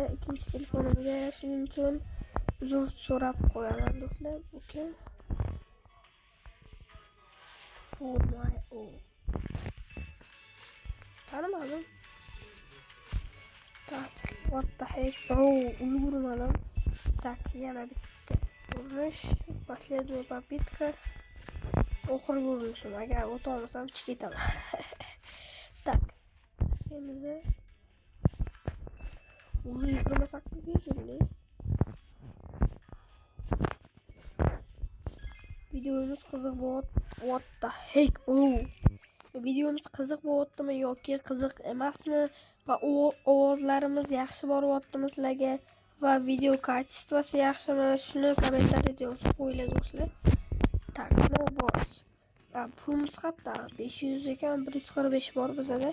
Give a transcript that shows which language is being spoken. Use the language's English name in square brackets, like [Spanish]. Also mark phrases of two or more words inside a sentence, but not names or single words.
[Uzbek] Ikkinchi telefonimga, shuning uchun uzr so'rab qo'yaman do'stlar. Bu kim? Tanimadim. Tak, [English] what the heck bro, [Uzbek] ulgurmadim. Tak, yana bitta urinish, [Russian] последняя попытка. [Uzbek] Oxirgi urinishim, agar o'ta olmasam chiqib ketaman. Tak. Уже 28 ga keldi. Videomiz qiziq bo'lyapti. [English] What the heck bro? [Uzbek] Videomiz qiziq bo'lyaptimi yoki qiziq emasmi? Va ovozlarimiz yaxshi boryaptimi sizlarga? Va video kачествоsi yaxshimi? Shuni kommentariyada yozib qo'yinglar do'stlar. Tak, [English] no bros. [Uzbek] Pulimiz qatda 500 ekan, 145 bor bizada.